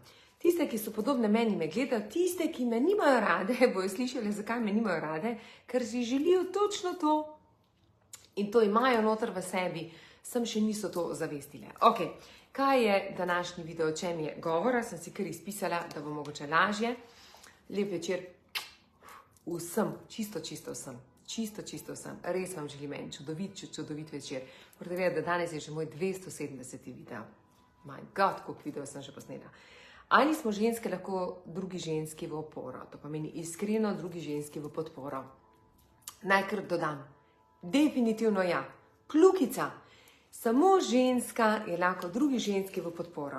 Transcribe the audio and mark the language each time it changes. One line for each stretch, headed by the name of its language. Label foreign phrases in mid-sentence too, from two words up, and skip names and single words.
Slovenian: Tiste, ki so podobne meni, me gledajo, tiste, ki me nimajo rade, bojo slišali, zakaj me nimajo rade, ker si želijo točno to in to imajo noter v sebi, sem še niso to zavestile. Ok, kaj je današnji video, o čem je govora, sem si kar izpisala, da bo mogoče lažje. Lep večer vsem, čisto vsem. Čisto vsem. Res vam želim en čudovit večer. Morate vedeti, da danes je že moj 270.
English: video. My God,
Slovenian: koliko video sem že posnela. Ali smo ženske lahko drugi ženski v oporo? To pomeni iskreno drugi ženski v podporo. Naj kar dodam. Definitivno ja. Kljukica. Samo ženska je lahko drugi ženski v podporo.